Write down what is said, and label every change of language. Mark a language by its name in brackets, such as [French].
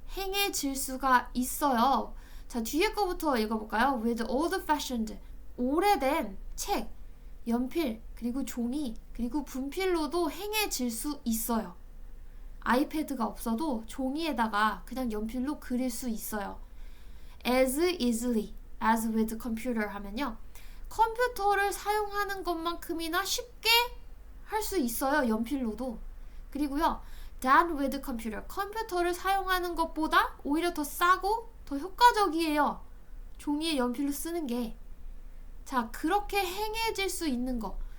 [Korean] 행해질 수가 있어요. 자, 뒤에 거부터 읽어볼까요? [English] With old-fashioned. [Korean] 오래된 책, 연필, 그리고 종이, 그리고 분필로도 행해질 수 있어요. 아이패드가 없어도 종이에다가 그냥 연필로 그릴 수 있어요. [English] As easily as with computer 하면요. [Korean] 컴퓨터를 사용하는 것만큼이나 쉽게 할 수 있어요. 연필로도. 그리고요. [English] than with computer. [Korean] 컴퓨터를 사용하는 것보다 오히려 더 싸고 더 효과적이에요. 종이에 연필로 쓰는 게. 자, 그렇게 행해질 수 있는 거.